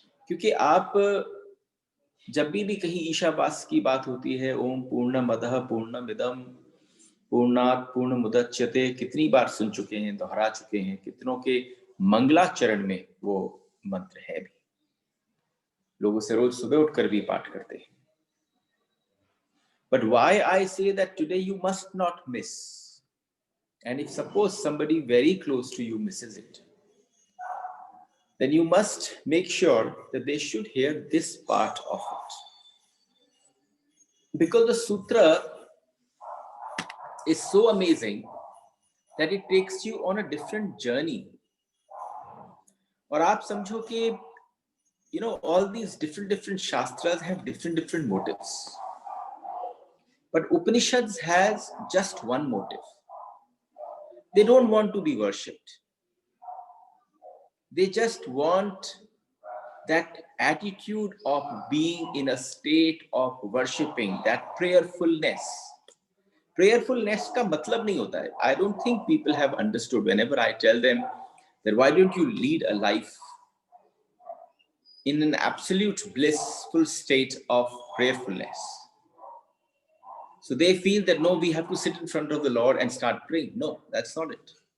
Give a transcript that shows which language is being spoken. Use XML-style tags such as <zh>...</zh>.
<hi>क्योंकि आप जब भी कहीं ईशावास की बात होती है,</hi> <sa>ओम पूर्णमदः पूर्णमिदं पूर्णात् पूर्णमुदच्यते,</sa> <hi>कितनी बार सुन चुके हैं, दोहरा चुके हैं, कितनों के मंगलाचरण में वो मंत्र है भी, लोग उसे रोज सुबह उठकर भी पाठ करते हैं।</hi> <en>But why I say that today you must not miss, and if suppose somebody very close to you misses it, then you must make sure that they should hear this part of it, because the sutra is so amazing that it takes you on a different journey.</en> <hi>और आप समझो कि</hi> <en>all these different shastras have different motives, but Upanishads has just one motive. They don't want to be worshipped. They just want that attitude of being in a state of worshipping, that prayerfulness.</en> <hi>Prayerfulness का मतलब नहीं होता है.</hi> <en>I don't think people have understood whenever I tell them that why don't you lead a life in an absolute blissful state of prayerfulness. So they feel that no, we have to sit in front of the Lord and start praying. No, that's not it.</en>